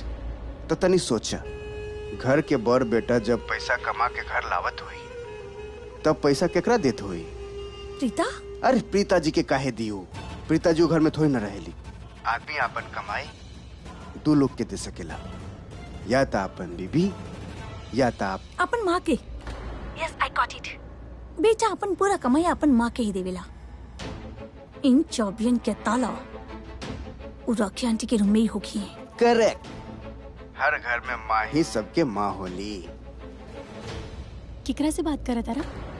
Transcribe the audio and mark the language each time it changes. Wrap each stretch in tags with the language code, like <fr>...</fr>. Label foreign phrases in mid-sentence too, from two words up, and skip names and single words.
<bho>तो तनी सोचा, घर के बड़ बेटा जब पैसा कमा के घर लावत हुई तब पैसा केकरा देत हुई? प्रीता? अरे प्रीता जी के काहे दियो? प्रीता जी घर में थोड़ी न रहेली। आदमी अपन कमाई 2 लोग के दे सकेला, या तो अपन बीबी या तो अपन माँ के।</bho> <en>yes I got it.</en> <bho>बेटा अपन पूरा कमाई अपन माँ के ही देवेला। इन चाबियन के ताला वो राखी आंटी के रूम में ही होगी। करेक्ट। हर घर में माँ ही सबके माँ होली। किकरा से बात करा तारा?</bho>